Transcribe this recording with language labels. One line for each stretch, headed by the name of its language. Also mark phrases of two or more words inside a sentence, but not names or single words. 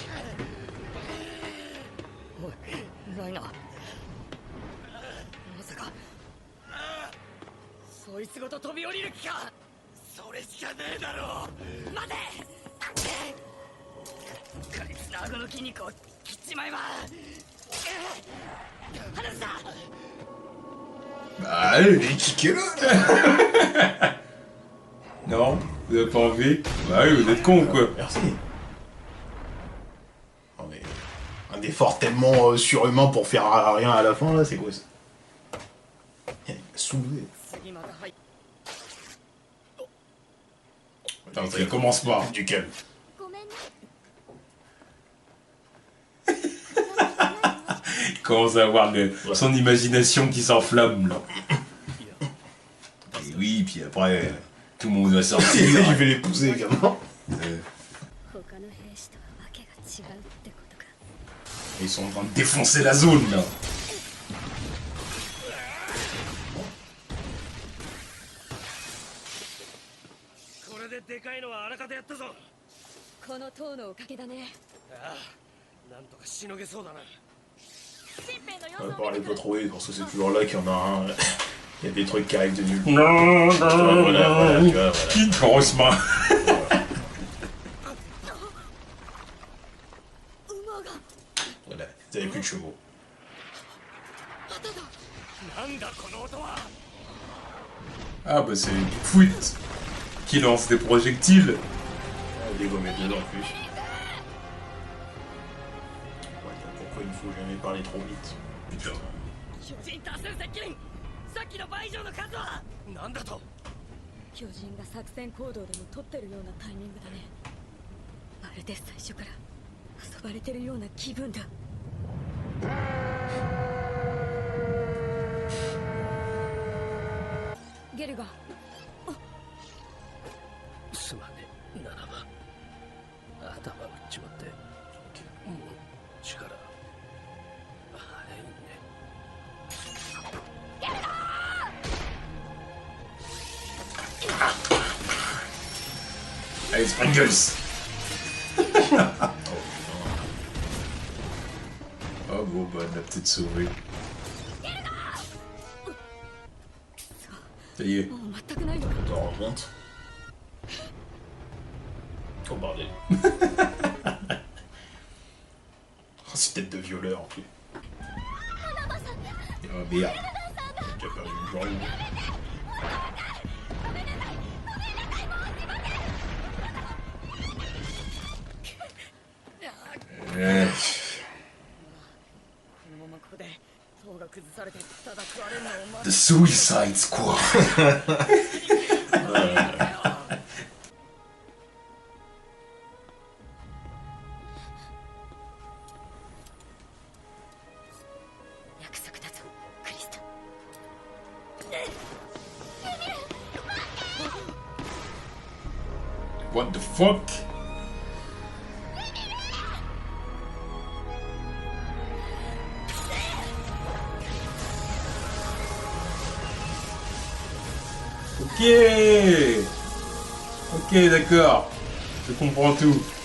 Japanese: おいライナーまさかそいつごと飛び降りる気か。それしかねえだろ。待てこいつの顎の筋肉を切っちまえば離すな。
French: Bah, allez, kickez-le là. Non, vous avez pas envie? Bah oui, vous êtes con ou quoi? Merci. Non, mais un effort tellement surhumain pour faire rien à la fin, là, c'est quoi ça? Il m'a soulevé.
Japanese: 次また入っ
French: Attends, ça commence pas. Du calme.
Japanese: ごめんね
French: Il commence à avoir son imagination qui s'enflamme là. Et oui, puis après, tout le monde va sortir. Je vais l'épouser également.
Japanese: 他の兵士とはわけが違うってことか。
French: Ils sont en train de défoncer la zone là.
Japanese: これででかいのはあらかたやったぞ。この塔のおかげだね。ああ、なんとかしのげそうだな。新兵の
French: On
Japanese: 様
French: va
Japanese: 子
French: pas
Japanese: を
French: les
Japanese: 見て
French: pas
Japanese: くる
French: trouver parce que c'est toujours là qu'il y en a un. Il y a des trucs qui arrivent de nulle part. Non, Voilà, tu vois, voilà. Grosse main.
Japanese: 馬が
French: Voilà, vous avez plus de chevaux.
Japanese: なんだこの音は。
French: Ah bah c'est Bigfoot qui lance des projectiles. Des gommettes dedans en plus. Pourquoi il ne faut jamais parler trop vite? Putain.
Japanese: 巨人多数接近。さっきの倍以上の数は。なんだと。巨人が作戦行動でも取ってるようなタイミングだね。まるで最初から遊ばれてるような気分だ。ゲルガン、すまねえ、7番。頭打っちまって。もう力。はいね。
French: Allez, Sprinkles. Oh bon bah elle l'a peut-être sauvé. Ça y est.
Japanese: もう全くないのか。
French: On t'en rend compte? Oh bordel. Oh, c'est tête de violeur en plus. Oh merde. Qui a perdu une jambe. Ouais.
Japanese: このままここで塔が崩されてただ食われるのを待 The Suicide Squad. 約束だぞ、クリスタ。
English: What the fuck?
French: Ok. Ok, d'accord. Je comprends tout.